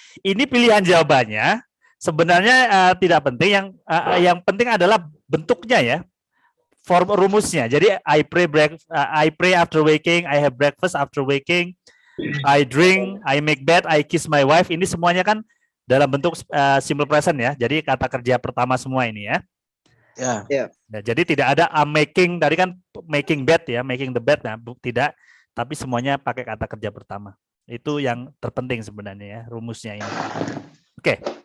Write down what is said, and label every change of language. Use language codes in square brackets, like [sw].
[id] Ini pilihan jawabannya. Sebenarnya tidak penting, yang penting adalah bentuknya ya. Form rumusnya. Jadi [en] I pray after waking, I have breakfast after waking, I drink, I make bed, I kiss my wife. [id] Ini semuanya kan dalam bentuk simple present ya. Jadi kata kerja pertama semua ini ya. Ya. Nah, jadi tidak ada [en] I'm making, [id] tadi kan [en] making bed [id] ya, [en] making the bed, [id] nah tidak, tapi semuanya pakai kata kerja pertama. Itu yang terpenting sebenarnya ya, rumusnya ini. Oke.